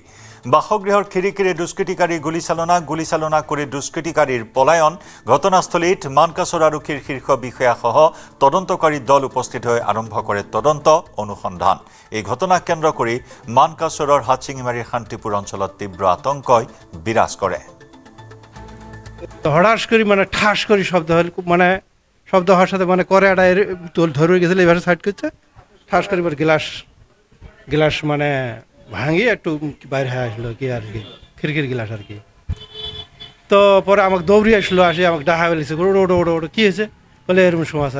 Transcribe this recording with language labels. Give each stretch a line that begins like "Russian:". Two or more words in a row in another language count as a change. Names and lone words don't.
Assamese: বাসগৃহৰ খিৰিকীৰে দুষ্কৃতিকাৰী গুলীচালনা কৰি দুষ্কৃতিকাৰীৰ পলায়ন। ঘটনাস্থলীত মানকাছৰ আৰক্ষীৰ শীৰ্ষ বিষয়াসহ তদন্তকাৰী দল উপস্থিত হৈ আৰম্ভ কৰে তদন্ত অনুসন্ধান। এই ঘটনাক কেন্দ্ৰ কৰি মানকাছৰৰ হাটশিঙিমাৰীৰ শান্তিপুৰ অঞ্চলত তীব্ৰ আতংকই বিৰাজ কৰে।
Bangla: হঠাৎ করে মানে ঠাস করে শব্দ হল, মানে শব্দ হওয়ার সাথে মানে করে একটা ধরে গেছিল, এবারে সাইড করছে, ঠাস করে এবার গ্লাস মানে ভাঙি একটু বাইরে হয়ে আসলো কি আর কি, খিড়কির গ্লাস আর কি। তো পরে আমাকে দৌড়ি আসলো, আসে আমাকে ডাহা বলেছে ওটো ওটো ওটো ওটো কী হয়েছে বলে এরকম সমাচার।